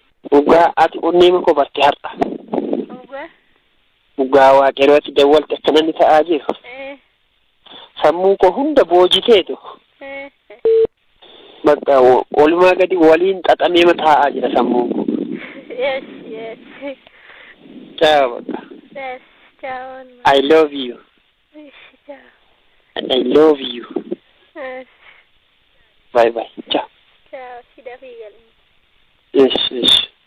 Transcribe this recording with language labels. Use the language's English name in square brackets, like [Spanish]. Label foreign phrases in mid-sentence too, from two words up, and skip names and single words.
[Oromo] Dhugaa ati onnee ma koo barte har'a? Dhugaa? Dhugaa Waaqayyoo ati dawwalte akka namni ta'aa jiru. Ee. Sammuu koo hunda boojiteetu. Ee. Bakka o-, olumaa gadi waliin xaxamee ma taa'aa jira sammuun koo. [English] Yes, yes. Ciao, bakka. Yes, ciao, olmaa. I love you. Yes, ciao. And I love you. Yes. Bye, bye. [Italian] Ciao. Ciao, si da figa. [English] Yes, yes.